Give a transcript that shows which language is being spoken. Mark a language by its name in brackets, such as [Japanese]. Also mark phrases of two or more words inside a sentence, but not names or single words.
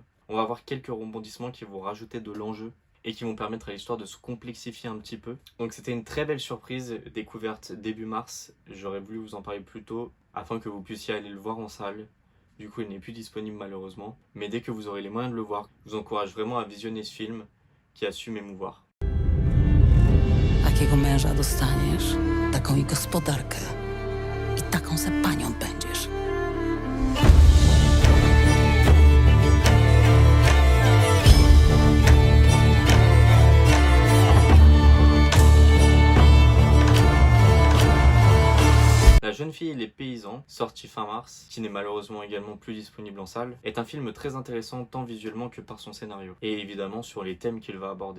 [French] On va avoir quelques rebondissements qui vont rajouter de l'enjeu et qui vont permettre à l'histoire de se complexifier un petit peu. Donc c'était une très belle surprise découverte début mars. J'aurais voulu vous en parler plus tôt afin que vous puissiez aller le voir en salle. Du coup, il n'est plus disponible malheureusement. Mais dès que vous aurez les moyens de le voir, je vous encourage vraiment à visionner ce film qui a su m'émouvoir. [Polish] Takiego męża dostaniesz, taką i gospodarkę. I taką se panią będziesz. [French] La jeune fille et les paysans, sorti fin mars, qui n'est malheureusement également plus disponible en salle, est un film très intéressant tant visuellement que par son scénario, et évidemment sur les thèmes qu'il va aborder.